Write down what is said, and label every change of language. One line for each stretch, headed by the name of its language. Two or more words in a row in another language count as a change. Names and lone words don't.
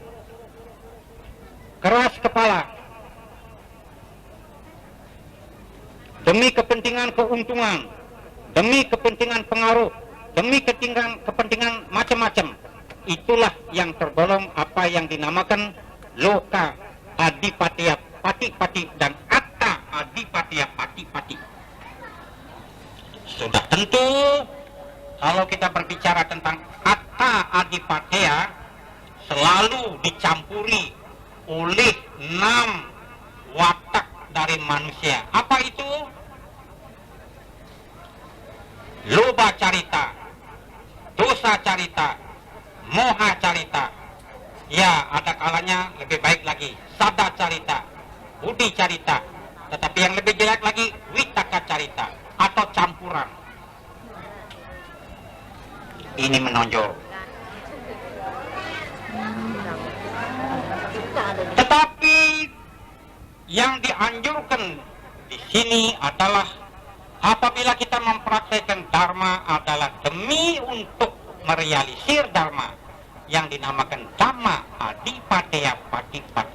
Indonesian: Keras kepala. Demi kepentingan keuntungan, demi kepentingan pengaruh, demi kepentingan macam-macam. Itulah yang tergolong apa yang dinamakan
Pali: loka adipatiya pati-pati
Indonesian: dan
Pali: atta adipatiya pati-pati.
Indonesian: Sudah tentu kalau kita berbicara tentang
Pali: atta adipatiya
Indonesian: selalu dicampuri oleh 6 watak dari manusia. Apa itu?
Pali: Loba carita, dosa carita, moha carita.
Indonesian: Ya, ada kalanya lebih baik lagi
Pali: sada carita, budi carita.
Indonesian: Tetapi yang lebih jelek lagi
Pali: witaka carita
Indonesian: atau campuran. Ini menonjol. Tetapi yang dianjurkan di sini adalah apabila kita mempraktekkan Dharma adalah demi untuk merealisir Dharma yang dinamakan
Pali: Dhamma Adipateya Pati-Pati.